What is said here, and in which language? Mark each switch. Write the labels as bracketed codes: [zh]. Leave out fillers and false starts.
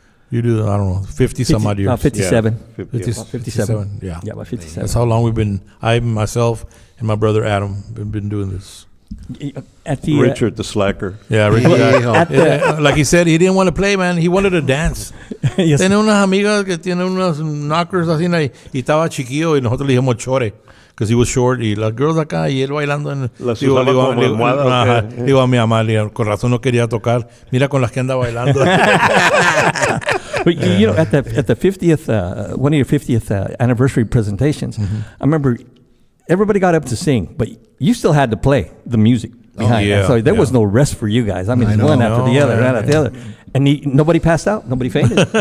[en] You do, I don't know, 50 some odd years. 57. Yeah. 57. Yeah. Yeah, about 57. That's how long we've been, myself, and my brother Adam have been doing this. At the Richard the slacker. Yeah, Richard. Like he said, he didn't want to play, man. He wanted to dance. Yes. [es] Tiene unas amigas que tienen unos knockers así, y estaba chiquillo, y nosotros le dijimos chore, [en] because he was short, [es] y las girls acá, y él bailando. Digo a mi mamá, con razón no quería tocar. Mira con las que anda bailando. [en] But you know, at the 50th, one of your 50th anniversary presentations, I remember everybody got up to sing, but you still had to play the music behind it. So there was no rest for you guys. I mean, one after the other, right after the other. And nobody passed out. Nobody fainted.